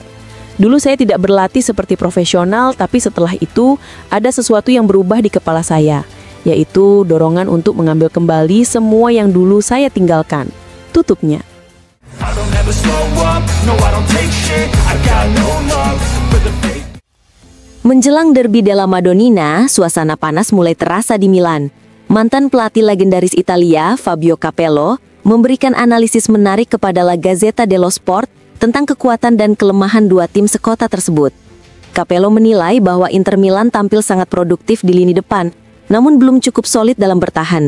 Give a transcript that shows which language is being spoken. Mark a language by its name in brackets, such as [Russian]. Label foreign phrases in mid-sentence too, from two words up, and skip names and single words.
[Indonesian] Dulu saya tidak berlatih seperti profesional, tapi setelah itu ada sesuatu yang berubah di kepala saya, yaitu dorongan untuk mengambil kembali semua yang dulu saya tinggalkan, tutupnya. Menjelang derby della Madonnina, suasana panas mulai terasa di Milan. Mantan pelatih legendaris Italia, Fabio Capello, memberikan analisis menarik kepada La Gazzetta dello Sport tentang kekuatan dan kelemahan dua tim sekota tersebut. Capello menilai bahwa Inter Milan tampil sangat produktif di lini depan, namun belum cukup solid dalam bertahan.